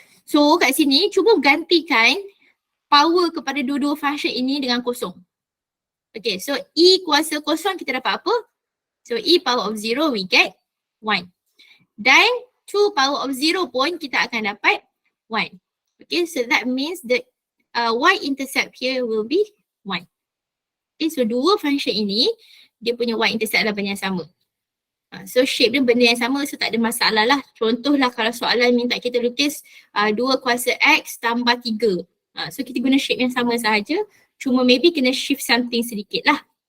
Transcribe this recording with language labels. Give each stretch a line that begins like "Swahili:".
Malay: So kat sini cuba gantikan power kepada dua-dua function ini dengan kosong. Okay, so e kuasa kosong kita dapat apa?
English: So e power of 0 we get 1.
Malay: Dan 2 power of 0 pun kita akan dapat 1.
English: Okay, so that means the y-intercept here will be 1.
Malay: Okay, so dua function ini, dia punya y-intercept adalah benda yang sama. So shape dia benda yang sama, so tak ada masalah lah. Contohlah kalau soalan minta kita lukis 2 kuasa X tambah 3. So kita guna shape yang sama sahaja, cuma maybe kena shift something sedikit lah.